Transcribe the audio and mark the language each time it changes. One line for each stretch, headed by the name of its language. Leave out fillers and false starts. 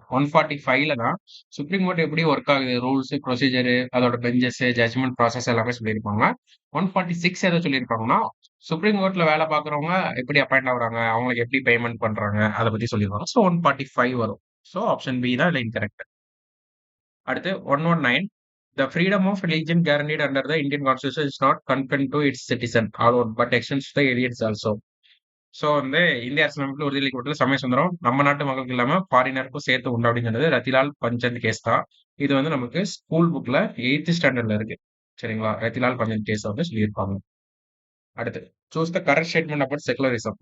Tamil: 145ல தான் supreme court எப்படி work ஆகுது, ரூல்ஸ், ப்ரொசீஜர், அதோட பெஞ்சஸ், ஜட்ஜ்மெண்ட் ப்ராசஸ் எல்லாமே சொல்லியிருப்பாங்க. 146 எதை சொல்லியிருப்பாங்கன்னா சுப்ரீம் கோர்ட்ல வேலை பார்க்குறவங்க எப்படி அப்பாயிண்ட் ஆகுறாங்க, அவங்களுக்கு எப்படி பேமெண்ட் பண்றாங்க, அதை பத்தி சொல்லியிருப்பாங்க. ஸோ 145 வரும். ஸோ ஆப்ஷன் பி தான் இல்லை இன்கரெக்ட். அடுத்து 119
English: The freedom of religion guaranteed under the Indian Constitution is not confined to its citizen alone, but extends to the aliens also.
Tamil: So வந்து இந்திய அரசியலமைப்புல உறுதியளிக்கப்பட்டுள்ள சமய சுதந்திரம் நம்ம நாட்டு மக்களுக்கு இல்லாம ஃபாரினருக்கும் சேர்த்து உண்டு அப்படிங்கிறது ரத்திலால் பஞ்சந்த் கேஸ் தான். இது வந்து நமக்கு ஸ்கூல் புக்ல 8th ஸ்டாண்டர்ட்ல இருக்கு. சரிங்களா? ரத்திலால் பஞ்சந்த் கேஸ் வந்து சொல்லியிருப்பாங்க. அடுத்து
English: Choose the correct statement about secularism.